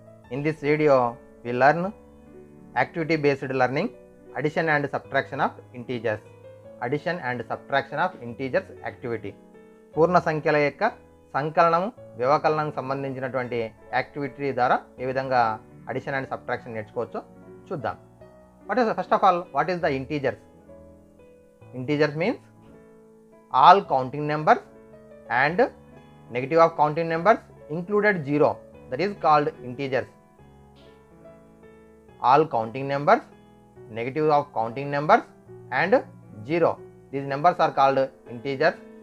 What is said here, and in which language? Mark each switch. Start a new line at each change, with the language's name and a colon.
English: In this video, we learn activity based learning, addition and subtraction of integers. Addition and subtraction of integers activity.
Telugu: పూర్ణ సంఖ్యల యొక్క సంకలనం వ్యవకలనం సంబంధించినటువంటి activity ద్వారా ఏ విధంగా
English: addition and subtraction
Telugu: నేర్చుకోవచ్చో చూద్దాం.
English: First of all what is the integers? Integers means all counting numbers and negative of counting numbers included 0, that is called integers. All counting numbers, negative of counting numbers and 0, these numbers are called integers.